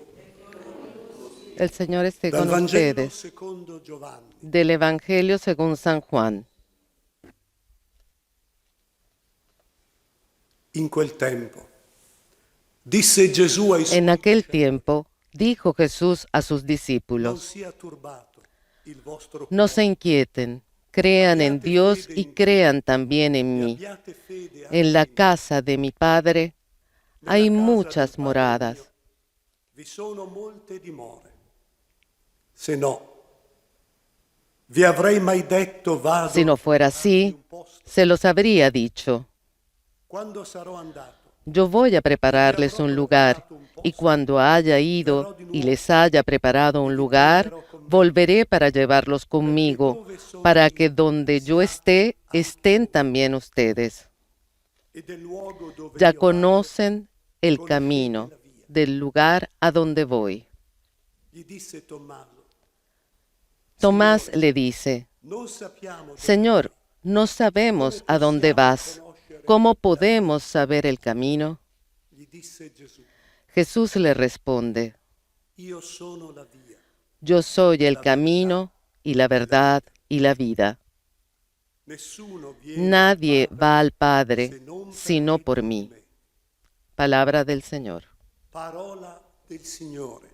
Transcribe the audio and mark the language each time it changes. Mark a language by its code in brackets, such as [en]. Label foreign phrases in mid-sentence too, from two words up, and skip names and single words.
[es] El Señor esté [it] Dal [es] con [it] Vangelo [es] ustedes. [it] secondo Giovanni. [es] Del Evangelio según San Juan. [it] In quel tempo disse Gesù ai suoi [es] En aquel [it] discepoli, [es] tiempo dijo Jesús a sus [it] non [es] discípulos, [it] sia turbato il vostro [es] no [it] cuore, [es] se inquieten, crean en Dios y crean también en [it] e [es] mí. [it] abbiate fede anche [es] En la [it] in me. [es] casa de mi Padre [it] Nella [es] hay [it] casa del [es] muchas [it] Padre [es] moradas. [it] mio vi sono molte dimore. Se no, vi avrei mai detto vado [es] Si no fuera [it] a prepararvi [es] así, [it] un posto. [es] se los habría dicho. [it] Quando sarò andato, [es] Yo voy a prepararles un lugar, y cuando haya ido y les haya preparado un lugar, volveré para llevarlos conmigo, para que donde yo esté, estén también ustedes. [it] e del luogo dove [es] Ya [it] io vado, [es] conocen el camino del lugar a donde voy. [it] gli disse Tommaso, [es] Tomás le dice, [it] non sappiamo dove [es] Señor, no sabemos a dónde vas. ¿Cómo podemos saber el camino? [it] gli disse Gesù, [es] Jesús le responde, [it] io sono la via, [es] yo soy el camino y la verdad y la vida. [it] nessuno viene [es] Nadie va al [it] se [es] Padre [it] non per [es] sino por [it] mezzo di [es] mí. [it] me. [es] Palabra del Señor. [it] Parola del Signore.